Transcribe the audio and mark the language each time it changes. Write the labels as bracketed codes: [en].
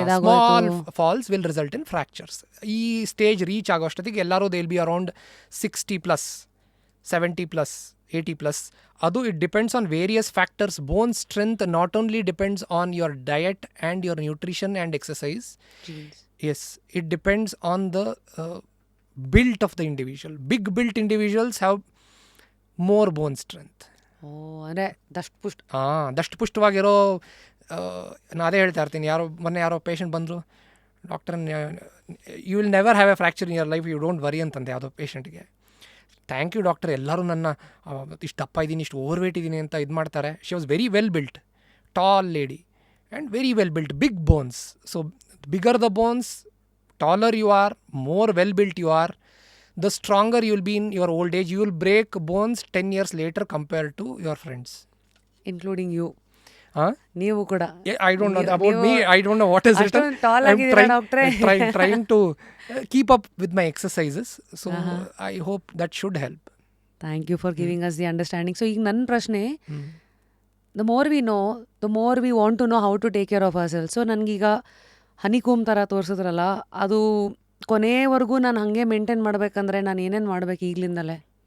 [en] Small falls will result in fractures. [kn] ಈ stage reach ಆಗೋ ಅಷ್ಟೊತ್ತಿಗೆ ಎಲ್ಲರೂ [en] They will be around 60+, 70+, 80+. ಅದು it depends on various factors. Bone strength not only depends on your diet and your nutrition and exercise. Genes. Yes, it depends on the build of the individual. Big built individuals have more bone strength. [kn] ಓ ಅಂದರೆ ದಷ್ಟು ಪುಷ್ಟ. ದಷ್ಟು ಪುಷ್ಟವಾಗಿರೋ ನಾನು ಅದೇ ಹೇಳ್ತಾ ಇರ್ತೀನಿ. ಮೊನ್ನೆ ಯಾರೋ patient ಬಂದರು, doctor [en] you will never have a fracture in your life, you don't worry [kn] ಅಂತಂದೆ ಯಾವುದೋ ಪೇಷಂಟ್ಗೆ. ಥ್ಯಾಂಕ್ ಯು ಡಾಕ್ಟರ್, ಎಲ್ಲರೂ ನನ್ನ ಇಷ್ಟು ದಪ್ಪ ಇದ್ದೀನಿ, ಇಷ್ಟು ಓವರ್ ವೇಟ್ ಇದ್ದೀನಿ ಅಂತ ಇದು ಮಾಡ್ತಾರೆ. [en] She was very well built, tall lady and very well built, big bones. So bigger the bones, taller you are, more well built you are, the stronger you will be in your old age. You will break bones 10 years later compared to your friends, including you. [kn] ನೀವು ಕೂಡ [en] I don't know about me, I don't know what is it. [kn] Tall ಆಗಿದ್ದೀರಾ ಡಾಕ್ಟ್ರೇ. [en] trying to keep up with my exercises, so I hope that should help. Thank you for giving us the understanding. [kn] So ಈಗ ನನ್ನ ಪ್ರಶ್ನೆ, [en] The more we know, the more we want to know how to take care of our self. So [kn] ನನಗೀಗ ಹನಿಕೋಮ್ ಥರ ತೋರಿಸಿದ್ರಲ್ಲ, ಅದು ಕೊನೆವರೆಗೂ ನಾನು ಹಾಗೆ maintain ಮಾಡಬೇಕಂದ್ರೆ ನಾನು ಏನೇನು ಮಾಡಬೇಕು ಈಗಲಿಂದಲೇ?